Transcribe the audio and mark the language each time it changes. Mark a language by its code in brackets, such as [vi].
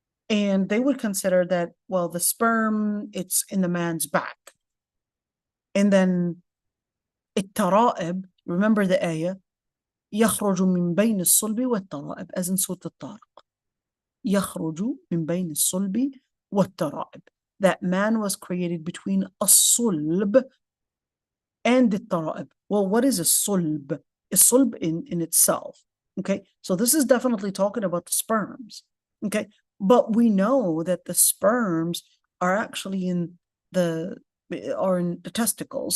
[en] And they would consider that, well, the sperm, it's in the man's back. And then الترائب, remember the ayah, [ar] يخرج من بين الصلب والترائب, [en] as in Surah الطارق. [ar] يخرج من بين الصلب والترائب. [en] That man was created between a sulb and the tara'ib. Well, what is a sulb? A sulb in itself. Okay, so this is definitely talking about the sperms. Okay, but we know that the sperms are actually in the testicles.